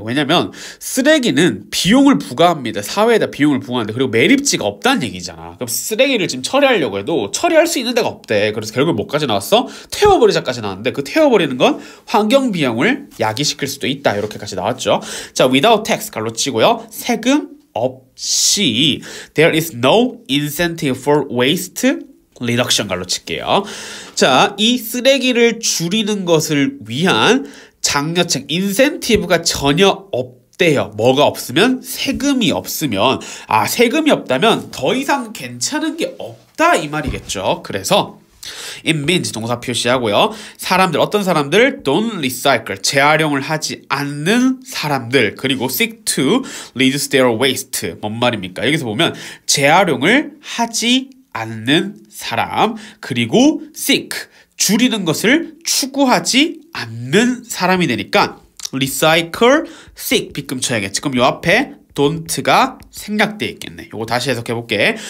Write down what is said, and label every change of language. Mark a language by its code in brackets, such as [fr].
[ko] 왜냐면 쓰레기는 비용을 부과합니다. 사회에다 비용을 부과하는데 그리고 매립지가 없다는 얘기잖아. 그럼 쓰레기를 지금 처리하려고 해도 처리할 수 있는 데가 없대. 그래서 결국 뭐까지 나왔어? 태워버리자까지 나왔는데 그 태워버리는 건 환경 비용을 야기시킬 수도 있다. 이렇게까지 나왔죠. 자, [en] without tax [ko] 갈로 치고요. 세금 없이 [en] there is no incentive for waste [ko] 리덕션 갈로 칠게요. 자, 이 쓰레기를 줄이는 것을 위한 장려책, 인센티브가 전혀 없대요. 뭐가 없으면? 세금이 없으면. 아, 세금이 없다면 더 이상 괜찮은 게 없다 이 말이겠죠. 그래서 [en] it means [ko] 동사 표시하고요. 사람들, 어떤 사람들? [en] don't recycle, [ko] 재활용을 하지 않는 사람들. 그리고 [en] seek to reduce their waste. [ko] 뭔 말입니까? 여기서 보면 재활용을 하지 않는 사람, 그리고 seek, 줄이는 것을 추구하지 않는 사람이 되니까 recycle, seek, 빗금 쳐야겠지. 그럼 요 앞에 don't가 생략되어 있겠네. 요거 다시 해석해 볼게.